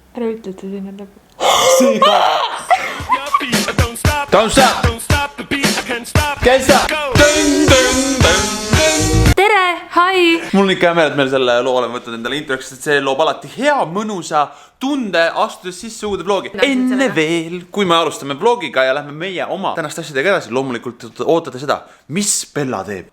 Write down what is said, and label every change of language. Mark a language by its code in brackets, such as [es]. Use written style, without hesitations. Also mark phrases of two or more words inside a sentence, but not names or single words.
[et] Ära ütle, et see sinna lõpeb. [en] Don't stop! Can't stop! [et] Tere, hi! Mul on ikka hea meel, et meil selle loo oleme võtnud endale introks, et see loob alati hea, mõnusa tunde astudes sisse uude vlogi. Enne veel, kui me alustame vlogiga ja lähme meie oma tänaste asjadega edasi, loomulikult ootate seda, mis Bella teeb.